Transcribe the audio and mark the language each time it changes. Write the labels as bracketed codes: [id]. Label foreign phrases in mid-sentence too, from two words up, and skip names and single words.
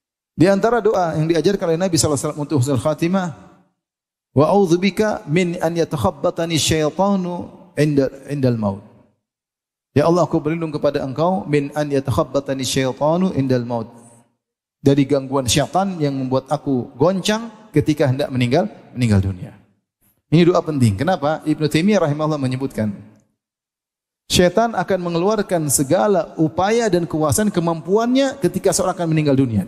[id] Di antara doa yang diajarkan oleh Nabi [ar] صلى الله عليه وسلم [id] untuk [ar] حسن الخاتمة, وأعوذ بك من أن يتخبطني الشيطان عند الموت. [id] Ya Allah, aku berlindung kepada Engkau [ar] من أن يتخبطني الشيطان عند الموت. [id] Dari gangguan syaitan yang membuat aku goncang ketika hendak meninggal dunia. Ini doa penting. Kenapa? Ibnu Taimiyah rahimahullah menyebutkan, syaitan akan mengeluarkan segala upaya dan kekuasaan kemampuannya ketika seorang akan meninggal dunia.